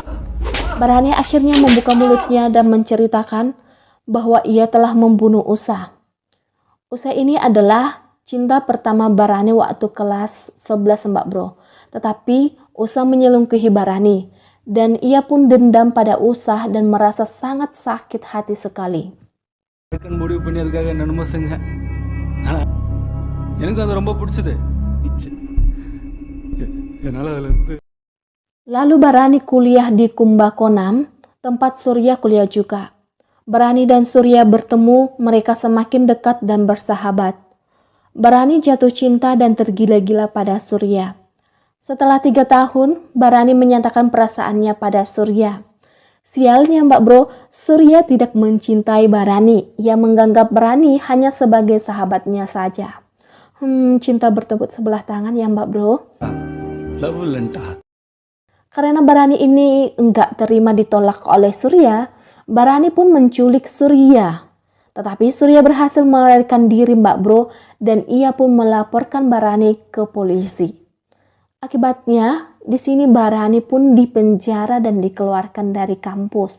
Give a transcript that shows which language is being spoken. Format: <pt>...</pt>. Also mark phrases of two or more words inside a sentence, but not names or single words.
<id>Barani akhirnya membuka mulutnya dan menceritakan bahwa ia telah membunuh Usa. Usa ini adalah cinta pertama Barani waktu kelas 11 Mbak Bro. Tetapi Usa menyelingkuhi Barani dan ia pun dendam pada Usa dan merasa sangat sakit hati sekali.</id> <ta>முடிவு பண்ணி அதுக்காக என்னமோ செஞ்சேன். ஆனா எனக்கு அது ரொம்ப பிடிச்சது. என்னால அதுல இருந்து</ta> <id>Lalu Barani kuliah di Kumbakonam, tempat Surya kuliah juga. Barani dan Surya bertemu, mereka semakin dekat dan bersahabat. Barani jatuh cinta dan tergila-gila pada Surya. Setelah 3 tahun, Barani menyatakan perasaannya pada Surya. Sialnya Mbak Bro, Surya tidak mencintai Barani. Ia menganggap Barani hanya sebagai sahabatnya saja. Cinta bertepuk sebelah tangan ya Mbak Bro.</id> <ta>லவ் இல்லைன்ட்டா.</ta> <id>Karena Barani ini enggak terima ditolak oleh Surya, Barani pun menculik Surya. Tetapi Surya berhasil melarikan diri Mbak Bro dan ia pun melaporkan Barani ke polisi. Akibatnya, di sini Barani pun dipenjara dan dikeluarkan dari kampus.</id>